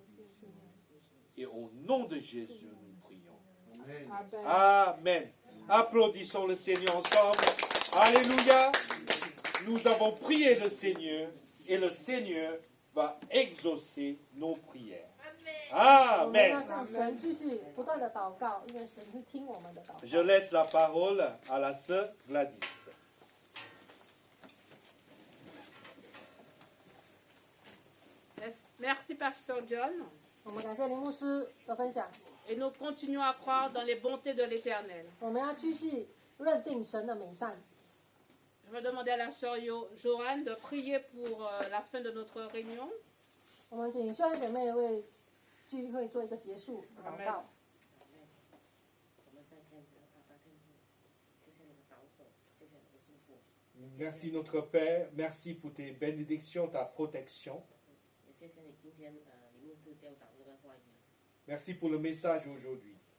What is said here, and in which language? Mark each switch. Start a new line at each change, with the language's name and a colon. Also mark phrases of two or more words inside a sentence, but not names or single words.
French: Et au nom de Jésus, nous prions. Amen. Applaudissons le Seigneur ensemble. Alléluia. Nous avons prié le Seigneur et le Seigneur va exaucer nos prières.
Chinese: 我们要
French: Amen.
Chinese: 向神继续不断的祷告，因为神会听我们的祷告。
French: Je laisse la parole à la sœur Gladys. Merci, Pasteur John.
Chinese: 我们感谢林牧师的分享，
French: Et nous continuons à croire dans les bontés de l'Éternel.
Chinese: 我们要继续认定神的美善。
French: Je vais demander à la sœur Joanne de prier pour la fin de notre réunion.
Chinese: 我们请秀兰姐妹为聚会做一个结束祷告。
French: Merci notre Père. Merci pour tes bénédictions, ta protection. Merci pour le message aujourd'hui.